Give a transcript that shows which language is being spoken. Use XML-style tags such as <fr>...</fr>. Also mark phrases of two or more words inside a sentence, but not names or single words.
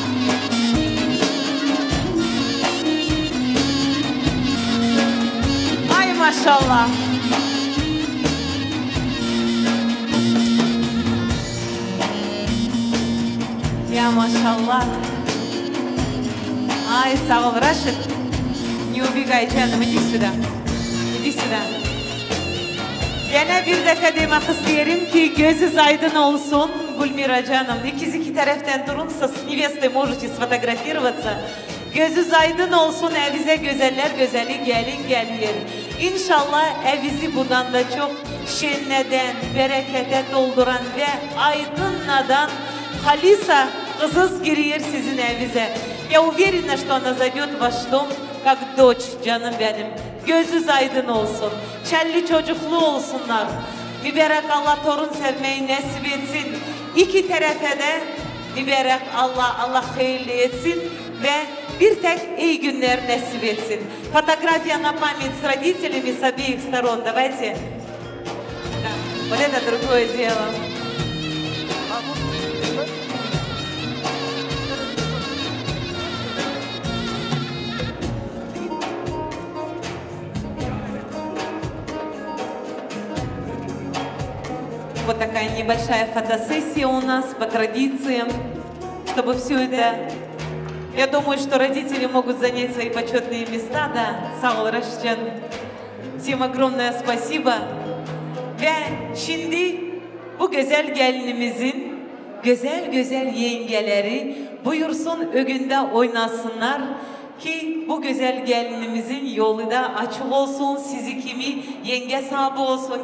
<tr>Ay maşallah. Ya maşallah. Ay sağ ol Raşid.</tr> <ru>Не убегай canım, иди сюда. İdi сюда.</ru> <tr>Gene bir defa demek isterim ki gözünüz aydın olsun Gülmira canım. İki taraftan durun, siz</tr> <ru>невестой можете сфотографироваться.</ru> <tr>Gözünüz aydın olsun, evize güzeller güzeli gelin gelir. İnşallah evizi bundan da çok şenleden, berekete dolduran ve aydınladan Халиса kızız giriyor sizin evize.</tr> <ru>Я уверена, что она зайдет в ваш дом как дочь,</ru> <tr>canım benim. Gözünüz aydın olsun. Çelli çocuklu olsunlar. Mübarek Allah torun sevmeyi nasip etsin. İki tarafa da mübarek Allah hayırlı etsin ve bir tek iyi günler nasip etsin.</tr> <ru>Фотография на память с родителями с обеих сторон. Давайте. Да. Вот это другое дело. Вот такая небольшая фотосессия у нас по традициям, чтобы все это... Я думаю, что родители могут занять свои почетные места, да,</ru> <tr>Сağ ol Raşidcan.</tr> <ru>Всем огромное спасибо.</ru> <tr>Ve şimdi bu güzel gelinimizin güzel yengeleri buyursun ögünde oynasınlar ki bu güzel gelinimizin yolu da açık olsun, sizi kimi yenge sahibi olsun.</tr>